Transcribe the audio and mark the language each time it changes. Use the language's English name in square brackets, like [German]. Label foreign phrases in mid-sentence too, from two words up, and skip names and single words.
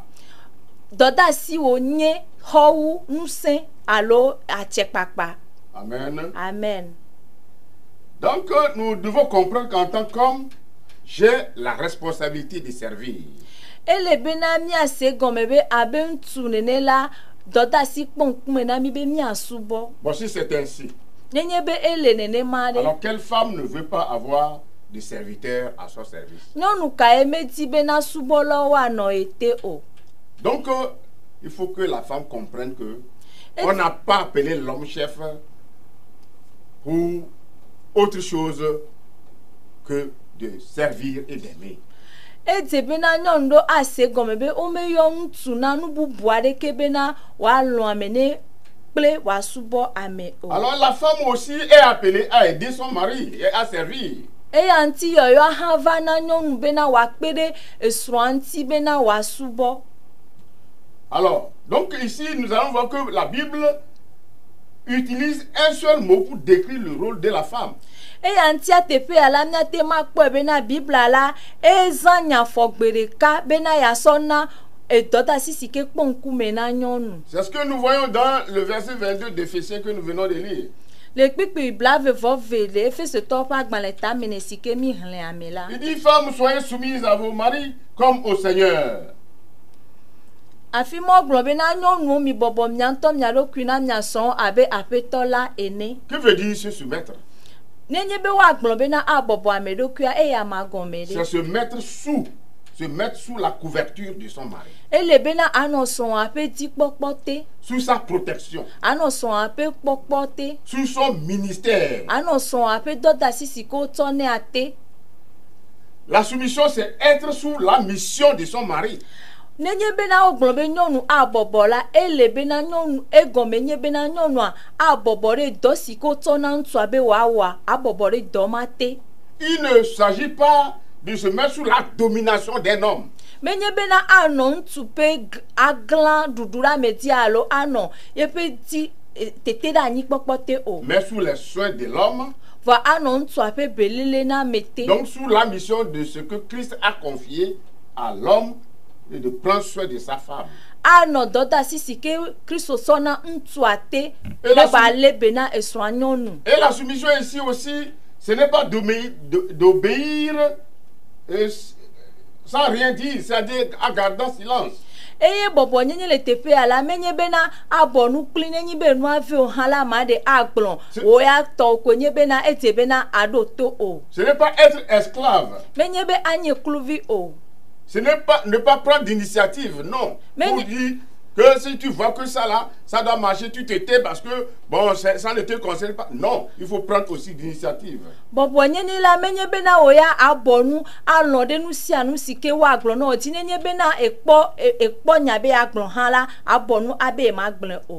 [Ewe] Dɔdeasi wònye xɔwu ŋusẽ alo atsekpakpa. Amen. Amen. [French] Donc nous devons comprendre qu'en tant qu'homme, j'ai la responsabilité de servir. [Ewe] Ele bena miase gɔme be abe ŋutsu nene la dɔdeasi kpɔ ŋkume na mi be miasubɔ. [French] Bon, si c'est ainsi, [Ewe] Nenye be ele nenema ɖe. [French] alors quelle femme ne veut pas avoir des serviteurs à son service? [Ewe] Nyɔnu kae medi bena subɔlawo woanɔ ete o. [French] Donc il faut que la femme comprenne que on n'a pas appelé l'homme chef pour autre chose que de servir et d'aimer. [Ewe] Edze bena nyɔnu ɖo ase gɔme be womeyɔ ŋutsu na nu bubu aɖeke bena wòalɔ ame ne kple wòasubɔ ame o. [French] Alors la femme aussi est appelée à aider son mari et à servir. [Ewe] Eya ŋuti yɔyɔ hã va na nyɔnu bena wòakpe ɖe esrɔ̃a ŋuti bena wòasubɔ. [French] Alors, donc ici nous allons voir que la Bible utilise un seul mot pour décrire le rôle de la femme. [Ewe] Eya ŋutia teƒe ya la miate ma kpɔe bena Biblia la ezã nyafɔgbe ɖeka bena yasɔ na dɔdeasi si ke kpɔ ŋkume na nyɔnu. [French] C'est ce que nous voyons dans le verset 22 d'Éphésiens que nous venons de lire. [Ewe] Le kpikpi blavevɔve le Efesetɔwo ƒe agbalẽ tame ne si ke mi hlẽ ame la. [French] Il dit, femmes, soyez soumises à vos maris comme au Seigneur. [Ewe] Afi mɔ gblɔ bena nyɔnuwo mi bɔbɔ mia ŋutɔ mia ɖokui na mia srɔ̃ abe aƒetɔ la ene. [French] Que veut dire se soumettre? [Ewe] Nenye be woagblɔ bena abɔbɔ ame ɖokuia eya ma gɔme [French] C'est [Ewe] ɖe. [French] se mettre sous la couverture de son mari, [Ewe] Ele bena anɔ srɔ̃a ƒe dzikpɔkpɔ te, [French] sous sa protection, [Ewe] anɔ srɔ̃a ƒe kpɔkpɔ te, [French] sous son ministère. [Ewe] anɔ srɔ̃a ƒe dɔdeasi si ke wotsɔ nɛ ate. [French] La soumission, c'est être sous la mission de son mari. [Ewe] Nenye bena wogblɔ be nyɔnu abɔbɔ la ele bena nyɔnu egɔme nye bena nyɔnua abɔbɔ ɖe dɔ si ke wotsɔ na ŋutsua be wòawɔa abɔbɔ ɖe dɔ ma te. [French] Il ne s'agit pas de se mettre sous la domination d'un homme. [Ewe] Menye bena anɔ ŋutsu ƒe aglã ɖuɖu ɖe ame dzi alo anɔ yeƒe dzi tete ɖe anyikpɔkpɔ te o. [French] Mais sous les soins de l'homme, [Ewe] Vɔ anɔ ŋutsua ƒe belele na ame te. [French] donc sous la mission de ce que Christ a confié à l'homme et de prendre soin de sa femme. [Ewe] Anɔ dɔdeasi si ke Kristo sɔ na ŋutsua te be la wòalé be na esrɔ̃a nyɔnu. [French] Et la soumission ici aussi, ce n'est pas d'obéir sans rien dire, c'est-à-dire en gardant silence. [Ewe] Eye bɔbɔ nyenye le teƒe ya la menye bena abɔ nu kpli nenye be nua viwo hã la ma ɖe agblɔ wo ya tɔ ko nye bena edze bena aɖo to o. [French] Ce n'est pas être esclave. [Ewe] Menye be anye kluvi o. [French] Ce n'est pas ne pas prendre d'initiative, non. Mais Pour dire que si tu vois que ça là, ça doit marcher, tu te tais parce que bon, ça ne te concerne pas. Non, il faut prendre aussi d'initiative. [Ewe] Bɔbɔ nyenye la menye bena wo ya abɔ nu alɔ ɖe nu sia nu si ke woagblɔ na wo dzi nenye bena ekpɔ nya be agblɔ hã la abɔ nu abe ma gblẽ o.